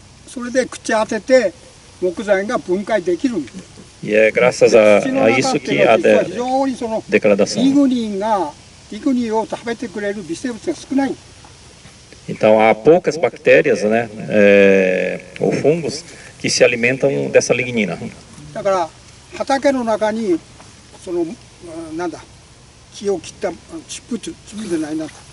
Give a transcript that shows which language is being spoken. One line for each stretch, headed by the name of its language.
Japanese: それで口当てて木材が分解できるんです。
Portuguese: E é graças a isso que há degradação.
Japanese: リグニンがリグニンを食べてくれる微生物が少ない。
Portuguese: Então há poucas bactérias, né, ou fungos que se alimentam dessa lignina.
Japanese: だから畑の中にそのなんだ木を切ったチップじゃないな。